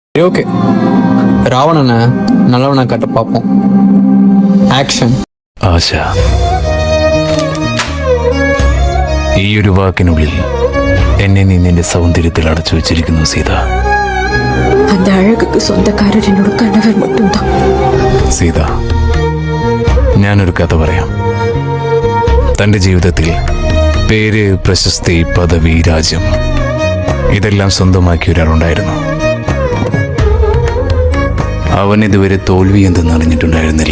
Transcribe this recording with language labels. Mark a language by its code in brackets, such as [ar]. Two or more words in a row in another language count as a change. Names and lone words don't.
[ta] ஓகே, ராவணனை நல்லவனை கட்ட பார்ப்போம். [ml] ആക്ഷൻ. ആശ, ഈ ഒരു വാക്കിനുള്ളിൽ എന്നെ നീ നിന്റെ സൗന്ദര്യത്തിൽ അടച്ചു വെച്ചിരിക്കുന്നു സീത. [ta] அந்த அழகுக்கு சொந்தக்காரர் என்னோட கணவர் மட்டும்தான். [ml] സീത, ഞാനൊരു കഥ പറയാം. തൻ്റെ ജീവിതത്തിൽ പേര്, പ്രശസ്തി, പദവി, രാജ്യം ഇതെല്ലാം സ്വന്തമാക്കിയ ഒരാളുണ്ടായിരുന്നു. അവൻ ഇതുവരെ തോൽവി എന്തെന്ന് അറിഞ്ഞിട്ടുണ്ടായിരുന്നില്ല.